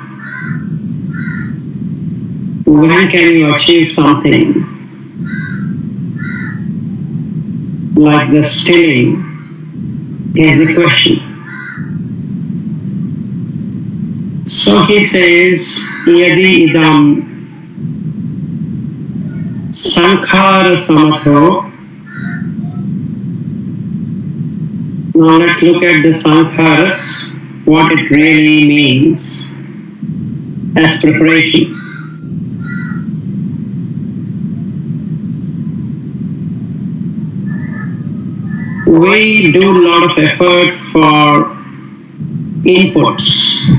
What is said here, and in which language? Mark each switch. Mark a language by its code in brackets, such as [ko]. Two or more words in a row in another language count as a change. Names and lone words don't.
[en] When can you achieve something? Like the stilling is the question. So he says, [pi] Yadi idam sankhara samatho. [en] Now let's look at the sankharas, what it really means as preparation. We do a lot of effort for inputs.